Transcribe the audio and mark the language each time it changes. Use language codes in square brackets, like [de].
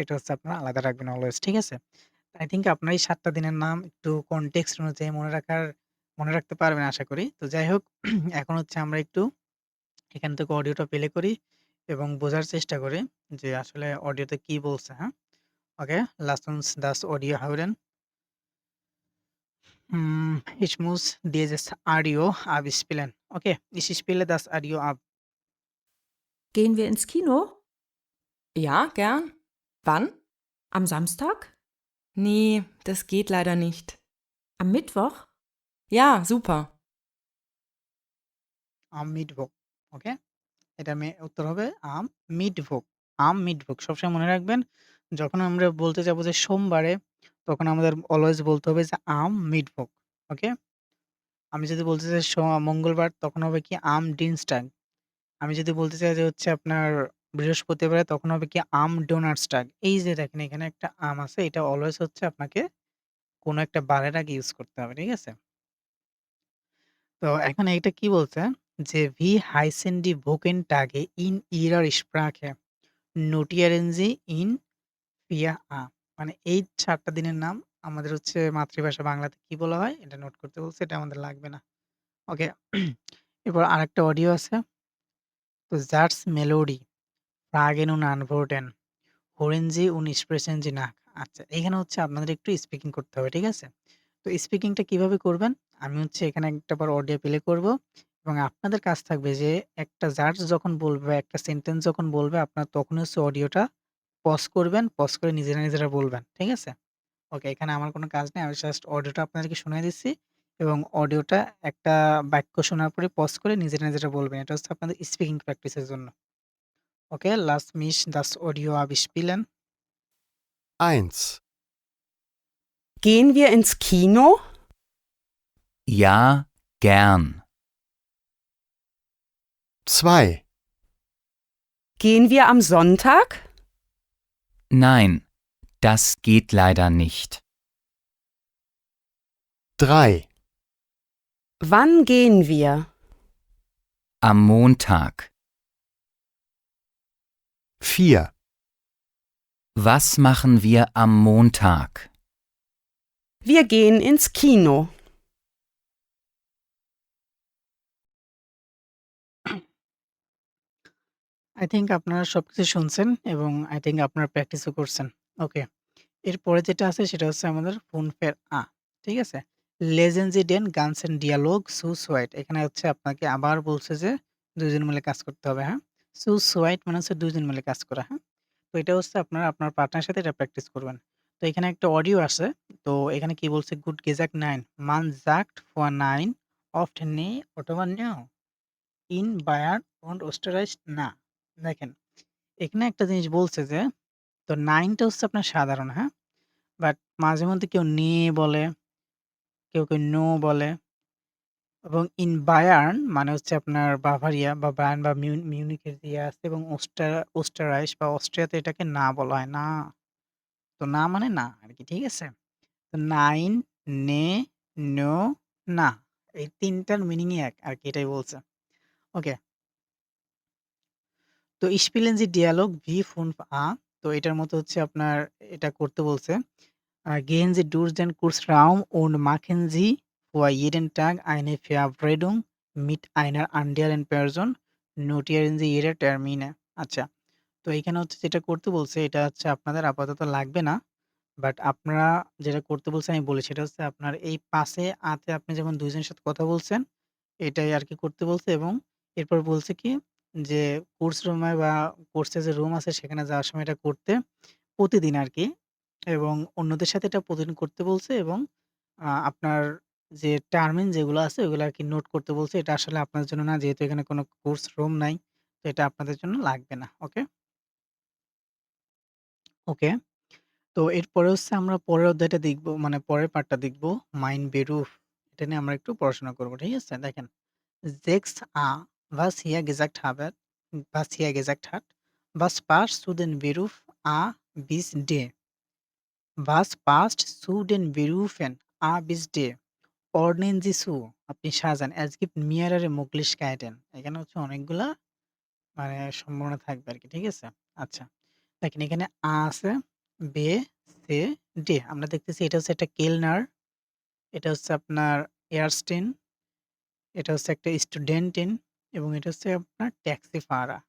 [bn] এটা হচ্ছে আপনারা আলাদা রাখবেন অলওয়েজ। ঠিক আছে? [en] I think [bn] আপনার এই ৭ টা দিনের নাম একটু কনটেক্সট অনুযায়ী মনে রাখতে পারবেন আশা করি। তো যাই হোক এখন হচ্ছে আমরা একটু এখান থেকে অডিওটা প্লে করি এবং বোঝার চেষ্টা করি যে আসলে অডিওতে কি বলছে, হ্যাঁ? [de] Okay, lass uns das Audio hören. Ich muss dieses Audio abspielen. Okay, ich spiele das Audio ab. Gehen wir ins Kino? Ja, gern. Wann? Am Samstag? Nee, das geht leider nicht. Am Mittwoch? Ja, super. Am Mittwoch. Okay? [bn] এটার উত্তর হবে [de] am Mittwoch. [bn] Am Mittwoch সবসময় মনে রাখবেন যখন আমরা বলতে যাবো যে সোমবারে তখন আমাদের অলওয়েজ বলতে হবে যে am Mittwoch. ওকে? আমি যদি বলতে চাই মঙ্গলবার তখন হবে কি [de] am Dienstag. [bn] আমি যদি বলতে চাই যে হচ্ছে আপনার বৃহস্পতিবারে তখন হবে কি [de] am Donnerstag. [bn] এই যে দেখেন এখানে একটা am আছে এটা অলওয়েজ হচ্ছে আপনাকে কোনো একটা বারের আগে ইউজ করতে হবে। ঠিক আছে? তো এখন এইটা কি বলছে যে [de] wie heißen die Wochentage in ihrer Sprache? Notieren Sie in 4a [bn] মানে এই ৭ টা দিনের নাম আমাদের হচ্ছে মাতৃভাষা বাংলাতে কি বলা হয়? এটা নোট করতে বলছে। এটা আমাদের লাগবে না। ওকে। এরপর আরেকটা অডিও আছে। [de] তো [en] That's Melody, [de] Fragen und Antworten, Hören Sie und sprechen Sie nach. [bn] আচ্ছা, এখানে হচ্ছে আপনাদের একটু স্পিকিং করতে হবে। ঠিক আছে? তো স্পিকিংটা কিভাবে করবেন? আমি হচ্ছে এখানে একটাবার অডিও প্লে করব এবং আপনাদের কাজ থাকবে যে একটা জাজ যখন বলবে বা একটা সেন্টেন্স যখন বলবে আপনার তখন হচ্ছে অডিওটা পজ করবেন। পজ করে নিজেরা বলবেন। ঠিক আছে? ওকে, এখানে আমার কোনো কাজ নেই। আমি জাস্ট অডিওটা আপনাদেরকে শুনিয়ে দিচ্ছি এবং অডিওটা একটা বাক্য শোনার পরে পজ করে নিজেরা বলবেন। এটা হচ্ছে আপনাদের স্পিকিং প্র্যাকটিসের জন্য। [de] ওকে, lass mich das Audio abspielen. 1, Gehen wir ins Kino? Ja, gern. 2, Gehen wir am Sonntag? Nein, das geht leider nicht. 3, Wann gehen wir? Am Montag. 4, Was machen wir am Montag? Wir gehen ins Kino. [en] I think [bn] আপনারা সবকিছু শুনছেন এবং I think আপনারা প্র্যাকটিসও করছেন। ওকে। এরপরে যেটা আছে সেটা হচ্ছে আমাদের Funfair A. ঠিক আছে? [de] Lesen Sie den ganzen Dialog zu zweit. [bn] এখানে হচ্ছে আপনাকে আবার বলছে যে ২ জন মিলে কাজ করতে হবে, হ্যাঁ? [de] Zu zweit [bn] মানে হচ্ছে ২ জন মিলে কাজ করা, হ্যাঁ? তো এটা হচ্ছে আপনারা আপনার পার্টনারের সাথে এটা প্র্যাকটিস করবেন। তো এখানে একটা অডিও আছে। তো এখানে কি বলছে? [de] Gut gesagt, nein. Man sagt vor nein oft nee অথবা no. In Bayern und Österreich না। [bn] দেখেন, এখানে একটা জিনিস বলছে যে তো 9 টা হচ্ছে আপনার সাধারণ, হ্যাঁ? বাট মাঝেমধ্যে কেউ নে বলে, কেউ নো বলে এবং ইন বায়ার্ন মানে হচ্ছে আপনার বাভারিয়া বা বায়ার্ন বা মিউনিখের যে ইয়ে আছে এবং ওস্টারাইশ বা অস্ট্রিয়াতে এটাকে না বলা হয়। না। তো না মানে না আরকি। ঠিক আছে? তো নাইন, নে, নো, না। এই ৩ টার মিনিংই এক আরকি এটাই বলছে। ওকে। [de] তো spielen Sie Dialog wie 5a [bn] তো এটার মতো হচ্ছে আপনার এটা করতে বলছে। [de] Gehen Sie durch den Kursraum und machen Sie vor jeden Tag eine Verabredung mit einer anderen Person. Notieren Sie Ihre Termine. [bn] আচ্ছা। তো এইখানে হচ্ছে যেটা করতে বলছে এটা হচ্ছে আপনাদের আপাতত লাগবে না। বাট আপনারা যেটা করতে বলছে আমি বলি সেটা হচ্ছে আপনার এই পাশে আতে আপনি যখন ২ জনের সাথে কথা বলছেন, এটাই আরকি করতে বলছে এবং এরপর বলছে কি যে কোর্স রুমে বা কোর্সে যে রুম আছে সেখানে যাওয়ার সময় এটা করতে প্রতিদিন আরকি এবং অন্যদের সাথে এটা প্রতিদিন করতে বলছে এবং আপনার যে টার্মিন যেগুলো আছে ওগুলো আরকি নোট করতে বলছে। এটা আসলে আপনার জন্য না যেহেতু এখানে কোনো কোর্স রুম নাই। তো এটা আপনাদের জন্য লাগবে না। ওকে? ওকে। তো এরপরে হচ্ছে আমরা পরের অধ্যায়টা দেখব মানে পরের পার্টটা দেখব মাইন বেরুফ। এটা নিয়ে আমরা একটু পড়াশোনা করব। ঠিক আছে? দেখেন [de] Sechs A. Was hier gesagt hat. Was passt zu den Beruf A bis D? Was passt zu den Berufen A bis D? Ordnen Sie zu. [bn] আপনি সাজান। [de] Es gibt mehrere Möglichkeiten. [bn] এখানে হচ্ছে অনেকগুলা মানে সম্ভাবনা থাকবে আরকি। ঠিক আছে? আচ্ছা। দেখেন এখানে A আছে, B, C, D আমরা দেখতেছি এটা হচ্ছে একটা কেলনার, এটা হচ্ছে আপনার এয়ারস্টিন, এটা হচ্ছে একটা স্টুডেন্টিন এবং এটা হচ্ছে আপনার ট্যাক্সি ফারা।